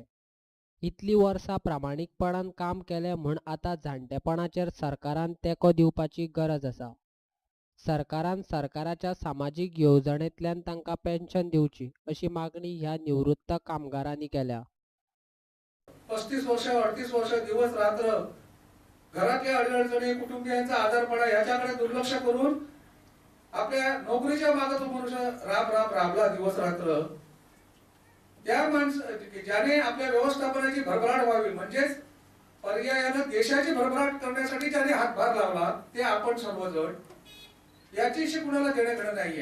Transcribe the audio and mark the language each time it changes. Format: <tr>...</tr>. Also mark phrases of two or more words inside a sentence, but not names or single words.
<kok>इतली वर्सां प्रामाणीकपणान काम केलें म्हूण आतां जाणटेपणाचेर सरकारान तेंको दिवपाची गरज आसा। सरकारान सरकाराच्या सामाजीक येवजणेंतल्यान तांकां पेन्शन दिवची अशी मागणी ह्या निवृत्त कामगारांनी केल्या।</kok> <mr>35 वर्ष 38 वर्ष दिवस रात्र घरातल्या अडचणी कुटुंबियांचा आजारपणा याच्याकडे दुर्लक्ष करून आपल्या नोकरीच्या मागे तो मनुष्य राबला दिवस रात्र। त्या ज्याने आपल्या व्यवस्थापनाची भरभराट व्हावी म्हणजेच पर्यायानं देशाची भरभराट करण्यासाठी ज्याने हातभार लावला ते आपण सर्वजण याच्याशी कुणाला देणं घेणं नाहीये।</mr>